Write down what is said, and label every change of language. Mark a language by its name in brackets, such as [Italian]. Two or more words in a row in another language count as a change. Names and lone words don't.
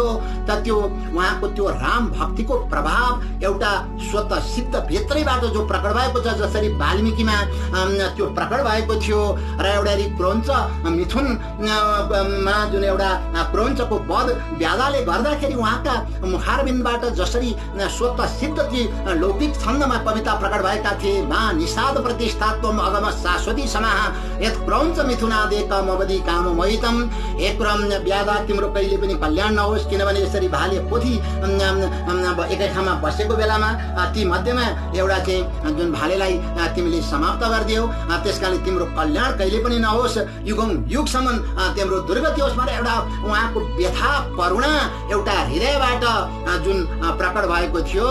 [Nepali] त त्यो उहाँको त्यो राम भक्तिको प्रभाव एउटा स्वतः सिद्ध भित्रैबाट जो प्रकट भएको छ, जसरी वाल्मिकीमा त्यो प्रकट भएको थियो। र एउटा क्रौञ्च मिथुनमा जुन एउटा क्रौञ्चको वध व्याधाले गर्दाखेरि उहाँका मुखारबिन्दबाट जसरी स्वतः सिद्ध लौकिक छन्दमा कविता प्रकट भएका थिए, [Sanskrit] मा निषाद प्रतिष्ठात्वम अगम शाश्वती समाह यत क्रौञ्च मिथुनादेक मवदी काम मोहितम, [Nepali] एक व्याधा तिम्रो कहिले पनि कल्याण नहोस्, किनभने यसरी भाले पोथी एकै ठाउँमा बसेको बेलामा ती मध्येमा एउटा चाहिँ जुन भालेलाई तिमीले समाप्त गरिदियौ, त्यसकारण तिम्रो कल्याण कहिले पनि नहोस्, युगौं युगसम्म तिम्रो दुर्गति होस् भनेर एउटा उहाँको व्यथा करुणा एउटा हृदयबाट जुन प्रकट भएको थियो।